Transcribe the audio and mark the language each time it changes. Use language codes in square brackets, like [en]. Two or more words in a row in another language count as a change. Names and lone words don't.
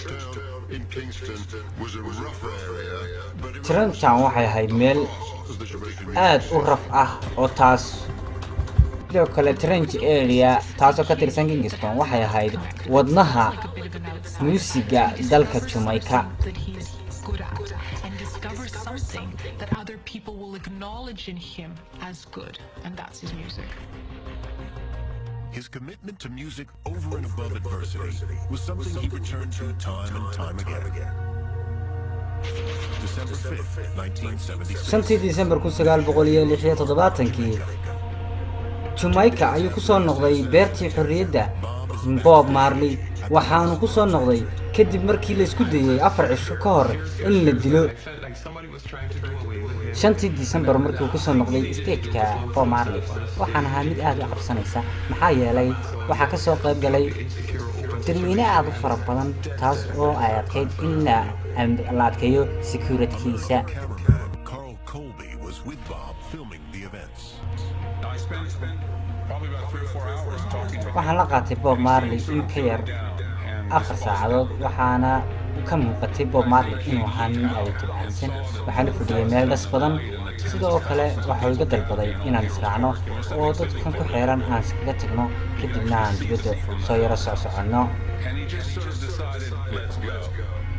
[so] Trenton waxay ahayd meel aad u raf ah oo taas sidoo kale Trench area taasoo ka tirsan Kingston waxay ahayd wadnaha muusiga dalka Jamaica. [en] Something that other people will acknowledge in him as good, and that's his music. His commitment to music over and above adversity was something he returned to time and time again. December 5th, 1976. [so] December 1976 Jamaica ayuu ku soo noqday beertii xorriyadda Bob Marley waxaanu ku soo noqday kadib markii la isku dayay 4 cisho ka hor in la dilo. 5 December markii uu ku soo noqday stage-ka Bob Marley waxaan ahaa mid aad u cabsanaysa maxaa yeelay waxa ka soo qayb galay dadweyne aad u fara badan taas oo ay adkeyd in la adkeeyo security-kiisa. [en] Carl Colby was with Bob filming the events. [so] waxaan la qaatay Bob Marley in ka yar 4 saacadood waxaana ka muuqatay Bob Marley inuu ahaa nin aad u tabcansan. waxaan la fadhiyay meel dhas badan sidoo kale waxa uu iga dalbaday inaan israacno oo dadkan ku xeeran aan iskaga tagno kadibna aan dibadda soo yaro soconno.